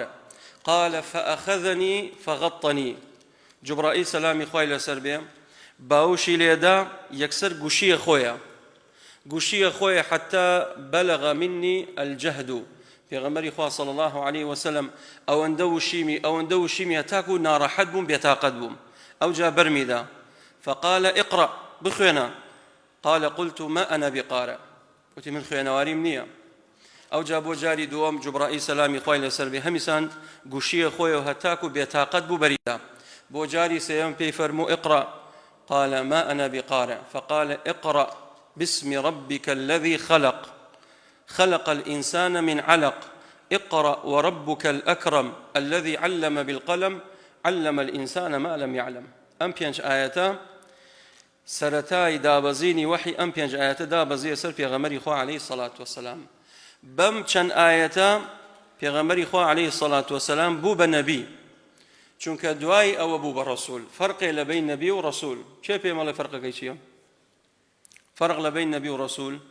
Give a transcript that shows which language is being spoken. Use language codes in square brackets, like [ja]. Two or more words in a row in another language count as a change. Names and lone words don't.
[ar] قال فأخذني فغطني. [ckb] جبرائيل سلامي خوای لەسەر بێ باوشی لێدا یەکسەر گوشیە خۆیە [ar] حتى بلغ مني الجهد. [ckb] پێغەمبەری خوا [ar] صلی الله عليه وسلم [ckb] ئەوەندە وشیمی هەتاکو ناڕەحەت بووم، بێتاقەت بووم. ئەوجا بەرمیدا [ar] فقال اقرأ [ckb] بخوێنە. [ar] قال قلت ما أنا بقارئ، [ckb] وتي من خوێنەواریم نییە. ئەوجا بۆ جاری دووەم جوبرائیل سەلامی خوای لەسەر بێ هەمیسان گوشیە خۆیەوە هەتاکو بێتاقەت بوو بەریدا. بۆ جاری سێیەم پێی فەرموو اقرأ. [ar] قال ما أنا بقارئ. فقال اقرأ باسم ربك الذي خلق الإنسان من علق اقرأ وربك الأكرم الذي علم بالقلم علم الإنسان ما لم يعلم. [ckb] ئەم پێنج ئاەتە سەرەتای دابەزینی وحی ئەم پێنج ئاەتە دابەزیە سەر پێغەمبەری خوا [ar] عەلەیهی سەڵات وەسەلام. [ckb] بەم چەند ئاەتە پێغەمبەری خوا [ar] عەلەیهی سەڵات وەسەلام [ckb] بوو بە نەبی، چونکە دوای ئەوە بوو بە ڕەسوول. فەرقێ لە بین نەبی و ڕەسوول. کێ پێ مەڵێ فەرقەکەی چییە؟ فەرق لە بین نەبی و ڕەسوول.